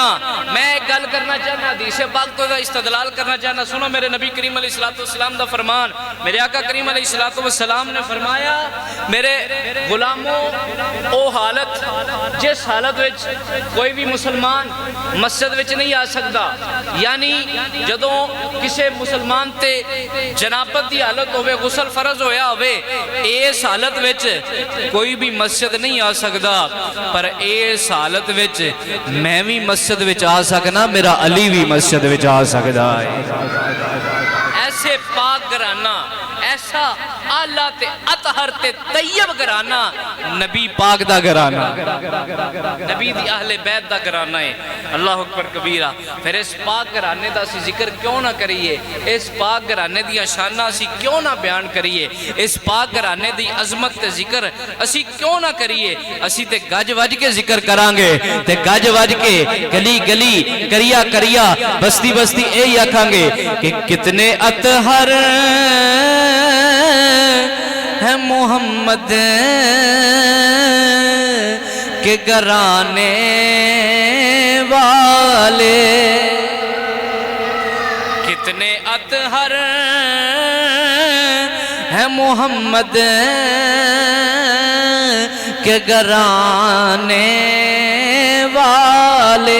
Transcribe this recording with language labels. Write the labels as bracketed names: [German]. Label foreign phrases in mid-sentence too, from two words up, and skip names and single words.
[Punjabi] میں ایک گل کرنا چاہنا، حدیث پاک تو استدلال کرنا چاہنا، سنو میرے نبی کریم [Arabic] علیہ السلام [Punjabi] دا فرمان، میرے آقا کریم [Arabic] علیہ السلام [Punjabi] نے فرمایا میرے غلاموں او حالت جس حالت وچ کوئی بھی مسلمان مسجد وچ نہیں آ سکتا، یعنی جدوں کسے مسلمان تے جنابت دی حالت ہوئے غسل فرض ہویا ہوئے اس حالت وچ کوئی بھی مسجد نہیں آ سکتا، پر اس حالت وچ میں بھی مسجد وچ آ سکنا، میرا علی بھی مسجد وچ آ سکتا ہے۔ ایسے پاک گھرانہ ایسا اعلیٰ تے اطہر اطہر تے طیب گھرانہ نبی پاک دا گھرانہ، نبی دی اہل بیت دا گھرانہ ہے۔ [Arabic] اللہ اکبر کبیرہ۔ [Punjabi] پھر اس پاک گھرانے دا اسی ذکر کیوں نہ کریے، اس پاک گھرانے دی شانہ اسی کیوں نہ بیان کریے، اس پاک گھرانے دی عظمت تے ذکر اسی کیوں نہ کریے۔ اسی تے گج وج کے ذکر کرانگے، تے گج وج کے گلی گلی کریا کریا بستی بستی اے آکھاں گے کہ کتنے اطہر [Urdu] ہے محمد کے گھرانے والے، کتنے اطہر ہے محمد کے گھرانے والے۔